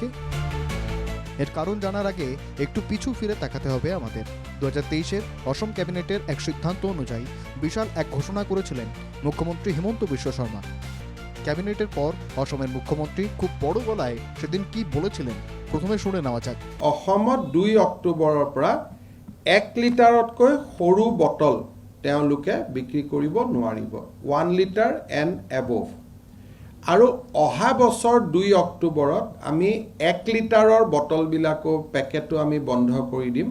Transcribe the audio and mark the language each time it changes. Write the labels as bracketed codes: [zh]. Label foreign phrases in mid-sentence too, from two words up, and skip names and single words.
[bn] এর কারণ জানার আগে একটু পিছু ফিরে তাকাতে হবে আমাদের। 2023-এর অসম ক্যাবিনেটের এক সিদ্ধান্ত অনুযায়ী বিশাল এক ঘোষণা করেছিলেন মুখ্যমন্ত্রী হিমন্ত বিশ্ব শর্মা। ক্যাবিনেটের পর অসমের মুখ্যমন্ত্রী খুব বড় গলায় সেদিন কি বলেছিলেন, প্রথমে শুনে নেওয়া যাক। [as] অসমত 2 অক্টোবৰৰ পৰা 1 লিটাৰতকৈ সৰু বটল তেওঁলোকে বিক্ৰী কৰিব নোৱাৰিব, 1 লিটাৰ [en] and above. [as] আৰু অহা বছৰ 2 অক্টোবৰত আমি 1 লিটাৰৰ বটলবিলাকো পেকেটো আমি বন্ধ কৰি দিম।